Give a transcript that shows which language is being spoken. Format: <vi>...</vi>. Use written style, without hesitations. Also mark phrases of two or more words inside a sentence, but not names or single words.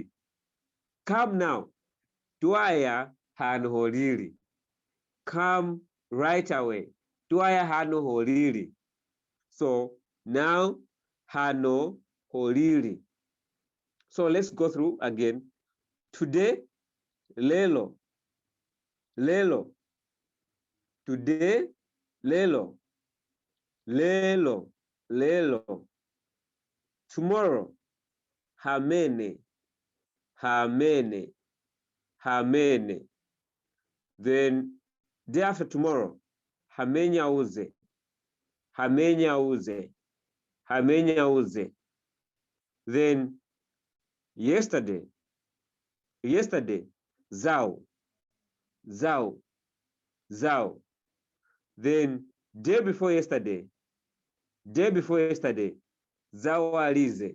<en>Come now.</en> <lun>Tuaya hanholili.</lun> <en>Come right away.</en> <lun>Tuaya hanholili.</lun> <en>So now hanholili. So let's go through again. Today,</en> <lun>lelo. Lelo.</lun> <en>Today, lelo.</en> <lun>Lelo. Lelo.</lun> <en>Tomorrow,</en> <lun>hamene. Hamene. Hamene.</lun> <en>Then day after tomorrow,</en> <lun>hamenya uze. Hamenya uze. Hamenya uze.</lun> <en>Then yesterday.</en> <lun>Yesterday, zau. Zau. Zau.</lun> <en>Then day before yesterday. Day before yesterday,</en> <lun>zawalize.</lun>